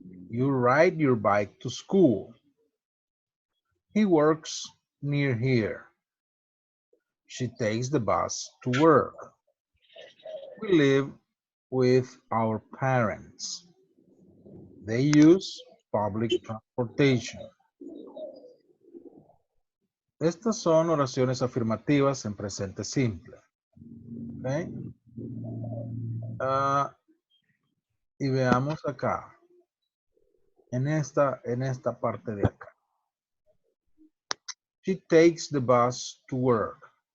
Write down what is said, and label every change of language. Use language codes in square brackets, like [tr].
[en] You ride your bike to school. He works near here. She takes the bus to work. We live with our parents. They use public transportation. [es] Estas son oraciones afirmativas en presente simple. Okay. Y veamos acá, en esta parte de acá. [en] She takes the bus to work.